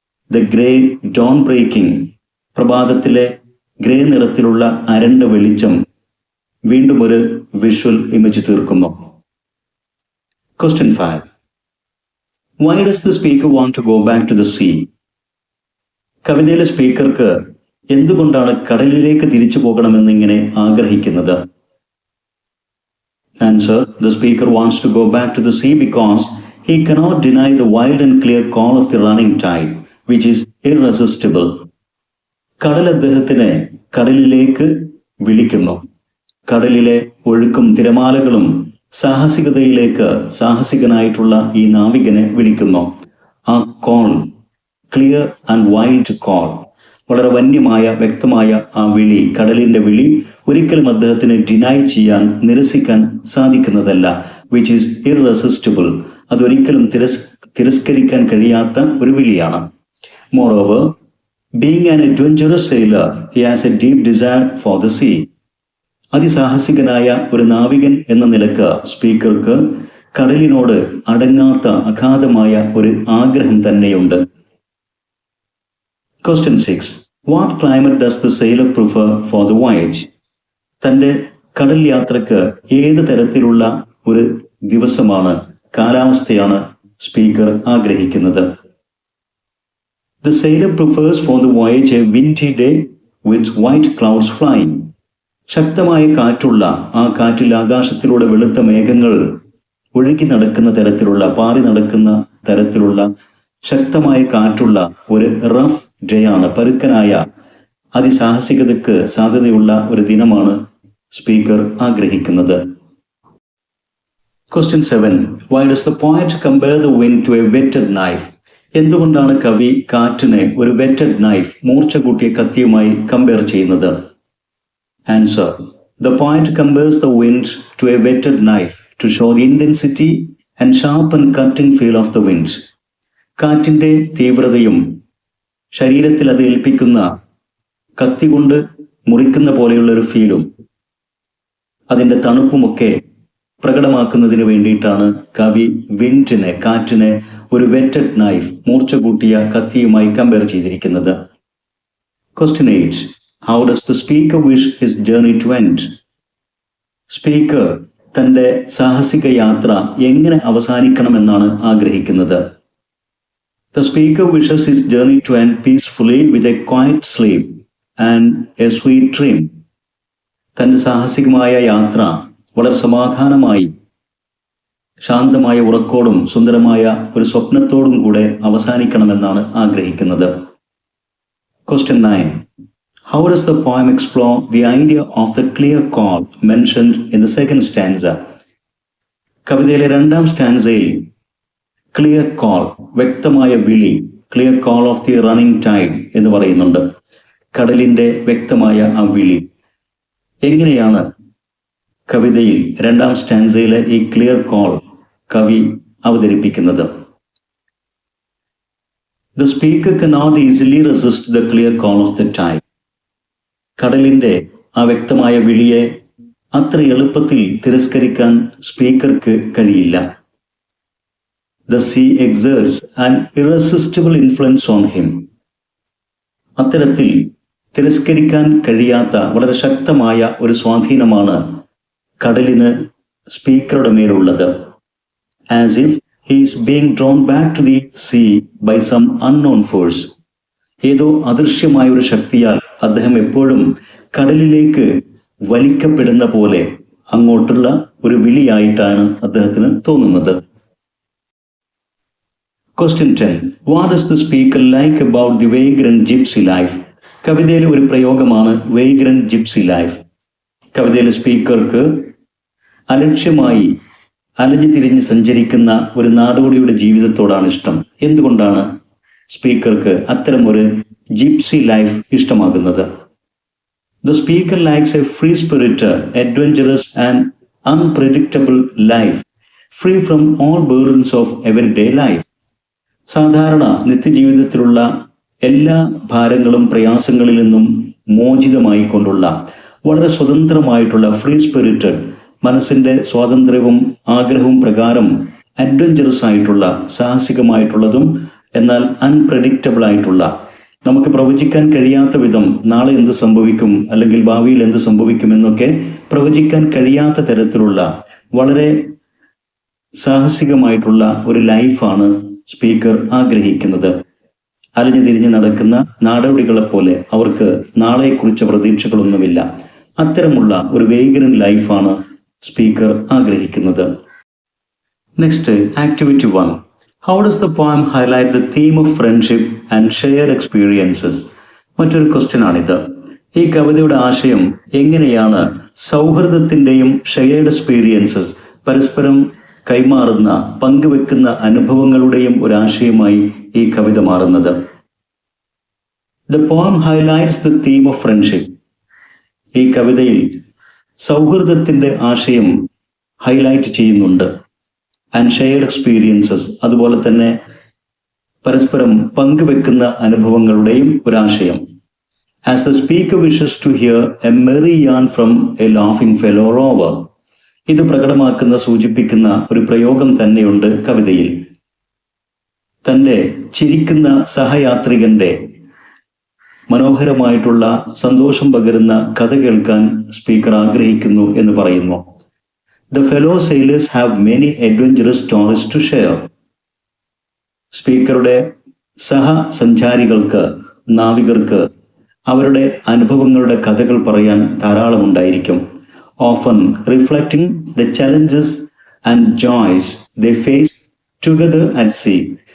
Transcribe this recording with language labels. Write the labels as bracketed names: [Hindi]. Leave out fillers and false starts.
[English] the grey dawn breaking, [Malayalam] പ്രഭാതത്തിലെ grey നിറത്തിലുള്ള അരണ്ട വെളിച്ചം വീണ്ടും ഒരു വിഷ്വൽ ഇമേജ് തീർക്കുന്നു. [English] Question 5, why does the speaker want to go back to the sea? [Malayalam] കവിതയിലെ സ്പീക്കർക്ക് എന്തുകൊണ്ടാണ് കടലിലേക്ക് തിരിച്ചു പോകണമെന്ന് ഇങ്ങനെ ആഗ്രഹിക്കുന്നത്? Answer: the speaker wants to go back to the sea because [English] he cannot deny the wild and clear call of the running tide, which is irresistible. [Malayalam] കടൽ അദ്ദേഹത്തിനെ കടലിലേക്ക് വിളിക്കുന്നു. കടലിലെ ഒഴുക്കും തിരമാലകളും സാഹസികതയിലേക്ക് സാഹസികനായിട്ടുള്ള ഈ നാവികനെ വിളിക്കുന്നു. ആ call, [English] clear and wild call, [Malayalam] വളരെ വന്യമായ, വ്യക്തമായ ആ വിളി, കടലിന്റെ വിളി ഒരിക്കലും അദ്ദേഹത്തിന് ഡിനൈ ചെയ്യാൻ, നിരസിക്കാൻ സാധിക്കുന്നതല്ല. [English] which is irresistible, [Malayalam] അതൊരിക്കലും തിരസ്കരിക്കാൻ കഴിയാത്ത ഒരു വിളിയാണ്. [English] Moreover, being an adventurous sailor, he has a deep desire for the sea. [Malayalam] അതിസാഹസികനായ ഒരു നാവികൻ എന്ന നിലക്ക് സ്പീക്കർക്ക് കടലിനോട് അടങ്ങാത്ത അഗാധമായ ഒരു ആഗ്രഹം തന്നെയുണ്ട്. [English] Question 6, what climate does the sailor prefer for the voyage? [Malayalam] തൻ്റെ കടൽ യാത്രക്ക് ഏത് തരത്തിലുള്ള ഒരു ദിവസമാണ്, കാലാവസ്ഥയാണ് സ്പീക്കർ ആഗ്രഹിക്കുന്നത്? [English] The sailor prefers for the voyage a windy day with white clouds flying. [Malayalam] ശക്തമായ കാറ്റുള്ള ആ കാറ്റിൽ ആകാശത്തിലൂടെ വെളുത്ത മേഘങ്ങൾ ഒഴുകി നടക്കുന്ന തരത്തിലുള്ള, പാറി നടക്കുന്ന തരത്തിലുള്ള ശക്തമായ കാറ്റുള്ള ഒരു റഫ് ഡേ ആണ്, പരുക്കനായ അതിസാഹസികതയ്ക്ക് സാധ്യതയുള്ള ഒരു ദിനമാണ് സ്പീക്കർ ആഗ്രഹിക്കുന്നത്. [English] Question 7. Why does the poet compare the wind to a whetted knife? [Malayalam] എന്തുകൊണ്ടാണ് കവി കാറ്റിനെ ഒരു വെറ്റഡ് നൈഫ്, മൂർച്ച കൂട്ടിയ കത്തിയുമായി കമ്പയർ ചെയ്യുന്നത്? [English] Answer. The poet compares the wind to a whetted knife to show the intensity and sharp and cutting feel of the wind. [Malayalam] കാറ്റിൻ്റെ തീവ്രതയും ശരീരത്തിൽ അത് ഏൽപ്പിക്കുന്ന കത്തി കൊണ്ട് മുറിക്കുന്ന പോലെയുള്ളൊരു ഫീലും അതിൻ്റെ തണുപ്പുമൊക്കെ പ്രകടമാക്കുന്നതിന് വേണ്ടിയിട്ടാണ് കവി വിൻഡിനെ, കാറ്റിനെ ഒരു വെറ്റഡ് നൈഫ്, മൂർച്ച കൂട്ടിയ കത്തിയുമായി കമ്പയർ ചെയ്തിരിക്കുന്നത്. [English] Question 8. How does the speaker wish his journey to end? [Malayalam] Speaker തൻ്റെ സാഹസിക യാത്ര എങ്ങനെ അവസാനിക്കണമെന്നാണ് ആഗ്രഹിക്കുന്നത്? [English] The speaker wishes his journey to end peacefully with a quiet sleep and a sweet dream. [Malayalam] തൻ്റെ സാഹസികമായ യാത്ര വളരെ സമാധാനമായി, ശാന്തമായ ഉറക്കോടും സുന്ദരമായ ഒരു സ്വപ്നത്തോടും കൂടെ അവസാനിക്കണമെന്നാണ് ആഗ്രഹിക്കുന്നത്. [English] Question 9. How does the poem explore the idea of the clear call mentioned in the second stanza? [Malayalam] കവിതയിലെ രണ്ടാം സ്റ്റാൻസയിൽ ക്ലിയർ കോൾ, വ്യക്തമായ വിളി, [English] clear call of the running tide [Malayalam] എന്ന് പറയുന്നുണ്ട്. കടലിൻ്റെ വ്യക്തമായ ആ വിളി എങ്ങനെയാണ് കവിതയിൽ രണ്ടാം സ്റ്റാൻസയിലെ ഈ ക്ലിയർ കോൾ കവി അവതരിപ്പിക്കുന്നത്? [English] The speaker cannot easily resist the clear call of the tide. [Malayalam] കടലിൻ്റെ ആ വ്യക്തമായ വിളിയെ അത്ര എളുപ്പത്തിൽ തിരസ്കരിക്കാൻ സ്പീക്കർക്ക് കഴിയില്ല. [English] The sea exerts an irresistible influence on him. [Malayalam] അത്തരത്തിൽ തിരസ്കരിക്കാൻ കഴിയാത്ത വളരെ ശക്തമായ ഒരു സ്വാധീനമാണ് കടലിന് സ്പീക്കറുടെ മേലുള്ളത്. [English] As if he is being drawn back to the sea by some unknown force. [Malayalam] ഏതോ അദൃശ്യമായ ഒരു ശക്തിയാൽ അദ്ദേഹം എപ്പോഴും കടലിലേക്ക് വലിക്കപ്പെടുന്ന പോലെ അങ്ങോട്ടുള്ള ഒരു വിളിയായിട്ടാണ് അദ്ദേഹത്തിന് തോന്നുന്നത്. [English] Question 10. What does the speaker like about the vagrant gypsy life? [Malayalam] കവിതയിലെ ഒരു പ്രയോഗമാണ് [English] vagrant gypsy life. [Malayalam] കവിതയിലെ സ്പീക്കർക്ക് അലക്ഷ്യമായി അലഞ്ഞു തിരിഞ്ഞ് സഞ്ചരിക്കുന്ന ഒരു നാടോടിയുടെ ജീവിതത്തോടാണ് ഇഷ്ടം. എന്തുകൊണ്ടാണ് സ്പീക്കർക്ക് അത്തരം ഒരു gypsy life ഇഷ്ടമാകുന്നത്? [English] The speaker likes a free-spirited, adventurous and unpredictable life, free from all burdens of everyday life. [Malayalam] സാധാരണ നിത്യജീവിതത്തിലുള്ള എല്ലാ ഭാരങ്ങളും പ്രയാസങ്ങളിൽ നിന്നും മോചിതമായി കൊണ്ടുള്ള വളരെ സ്വതന്ത്രമായിട്ടുള്ള, ഫ്രീ സ്പിരിറ്റഡ്, മനസ്സിൻ്റെ സ്വാതന്ത്ര്യവും ആഗ്രഹവും പ്രകാരം അഡ്വഞ്ചറസ് ആയിട്ടുള്ള, സാഹസികമായിട്ടുള്ളതും എന്നാൽ അൺപ്രഡിക്റ്റബിൾ ആയിട്ടുള്ള, നമുക്ക് പ്രവചിക്കാൻ കഴിയാത്ത വിധം നാളെ എന്ത് സംഭവിക്കും അല്ലെങ്കിൽ ഭാവിയിൽ എന്ത് സംഭവിക്കും എന്നൊക്കെ പ്രവചിക്കാൻ കഴിയാത്ത തരത്തിലുള്ള വളരെ സാഹസികമായിട്ടുള്ള ഒരു ലൈഫാണ് സ്പീക്കർ ആഗ്രഹിക്കുന്നത്. അലഞ്ഞു തിരിഞ്ഞ് നടക്കുന്ന നാടോടികളെ പോലെ അവർക്ക് നാളെക്കുറിച്ച് പ്രതീക്ഷകളൊന്നുമില്ല. അത്തരമുള്ള ഒരു വേഗൻ ലൈഫാണ് സ്പീക്കർ ആഗ്രഹിക്കുന്നത്. [English] Next, activity 1. How does the poem highlight the theme of friendship and shared experiences? [Malayalam] മറ്റൊരു ക്വസ്റ്റ്യൻ ആണിത്. ഈ കവിതയുടെ ആശയം എങ്ങനെയാണ് സൗഹൃദത്തിൻ്റെയും ഷെയർഡ് എക്സ്പീരിയൻസസ്, പരസ്പരം കൈമാറുന്ന, പങ്കുവെക്കുന്ന അനുഭവങ്ങളുടെയും ഒരാശയമായി ഈ കവിത മാറുന്നത്? [English] The poem highlights the theme of friendship. [Malayalam] ഈ കവിതയിൽ സൗഹൃദത്തിൻ്റെ ആശയം ഹൈലൈറ്റ് ചെയ്യുന്നുണ്ട്. [English] and shared experiences, [Malayalam] അതുപോലെ തന്നെ പരസ്പരം പങ്കുവെക്കുന്ന അനുഭവങ്ങളുടെയും ഒരാശയം. [English] As the speaker wishes to hear a merry yarn from a laughing fellow rover. [Malayalam] ഇത് പ്രകടമാക്കുന്ന, സൂചിപ്പിക്കുന്ന ഒരു പ്രയോഗം തന്നെയുണ്ട് കവിതയിൽ. തൻ്റെ ചിരിക്കുന്ന സഹയാത്രികന്റെ മനോഹരമായിട്ടുള്ള, സന്തോഷം പകരുന്ന കഥ കേൾക്കാൻ സ്പീക്കർ ആഗ്രഹിക്കുന്നു എന്ന് പറയുന്നു. [English] The fellow sailors have many adventurous stories to share. [Malayalam] സ്പീക്കറുടെ സഹസഞ്ചാരികൾക്ക്, നാവികർക്ക് അവരുടെ അനുഭവങ്ങളുടെ കഥകൾ പറയാൻ ധാരാളമുണ്ടായിരിക്കും. [English] Often reflecting the challenges and joys they face together at sea.